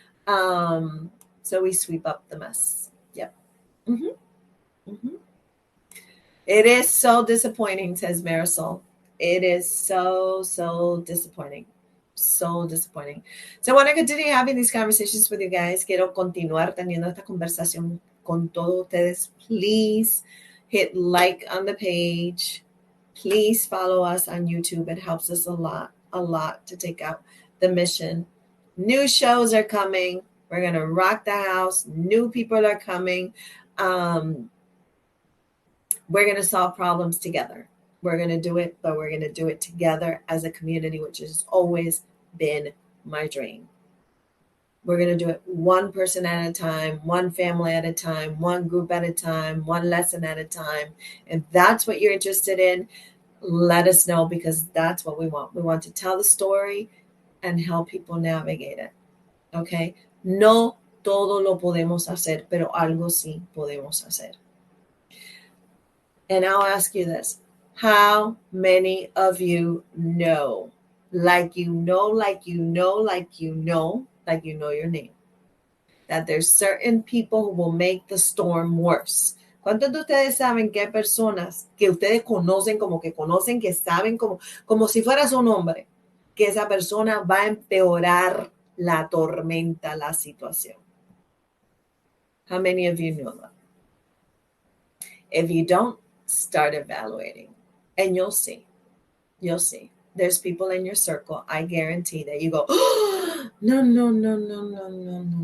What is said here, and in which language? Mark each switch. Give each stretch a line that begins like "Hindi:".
English: So we sweep up the mess. Yep. It is so disappointing, says Marisol. It is so disappointing. So disappointing. So I want to continue having these conversations with you guys.
Spanish: Quiero continuar teniendo esta conversación con todos ustedes.
English: Please hit like on the page. Please follow us on YouTube. It helps us a lot to take out the mission. New shows are coming. We're going to rock the house. New people are coming. We're going to solve problems together. We're going to do it, but we're going to do it together as a community, which is always been my dream. We're going to do it one person at a time, one family at a time, one group at a time, one lesson at a time. If that's what you're interested in, let us know, because that's what we want. We want to tell the story and help people navigate it. Okay?
Spanish: No todo lo podemos hacer, pero algo sí podemos hacer.
English: And I'll ask you this. How many of you know, like you know, like you know, like you know, like you know your name, that there's certain people who will make the storm worse?
Spanish: ¿Cuántos de ustedes saben que hay personas que ustedes conocen, que saben como si fuera su nombre, que esa persona va a empeorar la tormenta, la situación?
English: How many of you know that? If you don't, start evaluating, and you'll see. You'll see. There's people in your circle, I guarantee, that you go, oh, no.